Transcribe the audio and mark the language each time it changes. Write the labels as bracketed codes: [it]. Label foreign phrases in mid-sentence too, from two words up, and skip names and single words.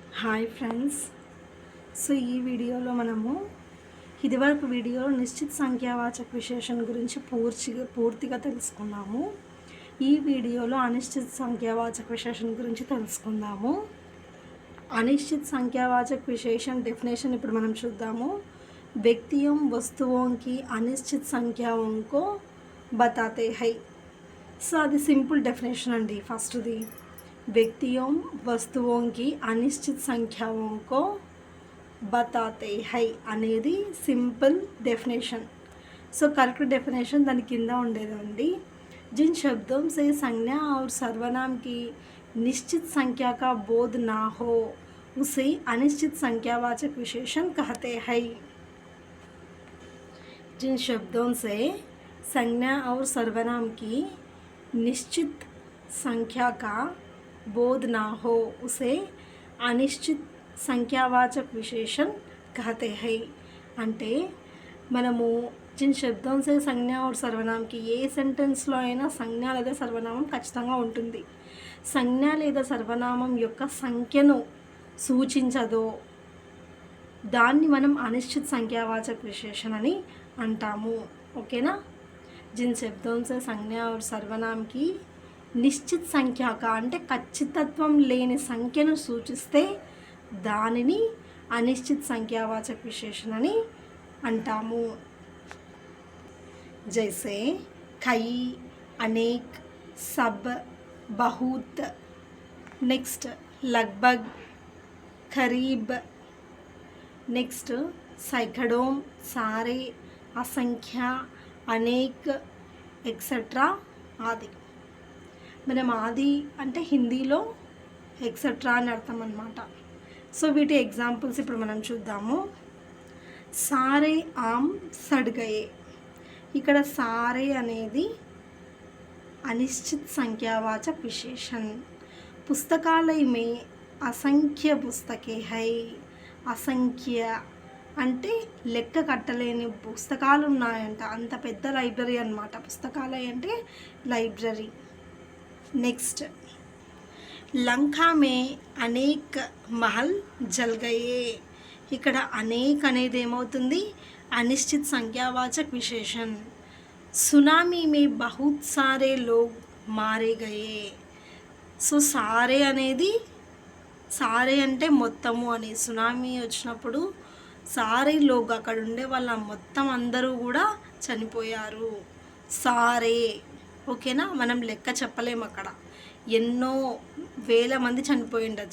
[te] హాయ్ ఫ్రెండ్స్. సో ఈ వీడియోలో మనము ఇదివరకు వీడియోలో నిశ్చిత సంఖ్యావాచక విశేషణ గురించి పూర్తిగా తెలుసుకున్నాము. ఈ వీడియోలో అనిశ్చిత సంఖ్యావాచక విశేషణ గురించి తెలుసుకుందాము. [hi] अनिश्चित संख्यावाचक विशेषण डेफिनेशन [te] ఇప్పుడు మనం చూద్దాము. [hi] व्यक्तियों वस्तुओं की अनिश्चित संख्याओं को बताते हैं. [te] సో అది [en] simple definition [te] అండి. ఫస్ట్ది [hi] व्यक्तियों वस्तुओं की अनिश्चित संख्याओं को बताते हैं [te] అనేది [en] simple definition. [te] సో [en] correct definition [te] దాని కింద ఉండేదండి. [hi] जिन शब्दों से संज्ञा और सर्वनाम की निश्चित संख्या का बोध ना हो उसे अनिश्चित संख्यावाचक विशेषण कहते हैं. जिन शब्दों से संज्ञा और सर्वनाम की निश्चित संख्या का बोध ना हो उसे अनिश्चित संख्यावाचक विशेषण कहते हैं. [te] అంటే మనము [hi] जिन शब्दों से संज्ञा और सर्वनाम की [te] ఏ సెంటెన్స్లో అయినా సంజ్ఞ లేదా సర్వనామం ఖచ్చితంగా ఉంటుంది. సంజ్ఞ లేదా సర్వనామం యొక్క సంఖ్యను సూచించదో దాన్ని మనం అనిశ్చిత సంఖ్యావాచక విశేషణ అని అంటాము. ఓకేనా. [hi] जिन शब्दों से संज्ञा और सर्वनाम की [te] నిశ్చిత సంఖ్యాక అంటే ఖచ్చితత్వం లేని సంఖ్యను సూచిస్తే దానిని అనిశ్చిత సంఖ్యావాచక విశేషణ అని అంటాము. [hi] जैसे कई, अनेक, सब, बहुत. नेक्स्ट लगभग, करीब. नेक्स्ट सैकड़ों, सारे, असंख्य, अनेक एक्सेट्रा आदि. [te] మనం ఆది అంటే హిందీలో ఎక్సెట్రా అని అర్థం అన్నమాట. సో వీటి ఎగ్జాంపుల్స్ ఇప్పుడు మనం చూద్దాము. [hi] सारे आम सड़ गए. [te] ఇక్కడ सारे అనేది [hi] अनिश्चित संख्यावाचक विशेषण. पुस्तकालय में असंख्य पुस्तकें है. [te] असंख्य అంటే లెక్క కట్టలేని పుస్తకాలు ఉన్నాయంట. అంత పెద్ద లైబ్రరీ అన్నమాట. పుస్తకాలయ అంటే లైబ్రరీ. [hi] नेक्स्ट लंका में अनेक महल जल गए. [te] ఇక్కడ అనేక్ అనేది ఏమవుతుంది? [hi] अनिश्चित संख्यावाचक विशेषण. सुनामी में बहुत सारे लोग मारे गए. [te] సో సారే అనేది సారే అంటే మొత్తము అని. సునామీ వచ్చినప్పుడు [hi] सारे लोग [te] అక్కడ ఉండే వాళ్ళ మొత్తం అందరూ కూడా చనిపోయారు. సారే. ఓకేనా. మనం లెక్క చెప్పలేము. అక్కడ ఎన్నో వేల మంది చనిపోయి ఉండొచ్చు.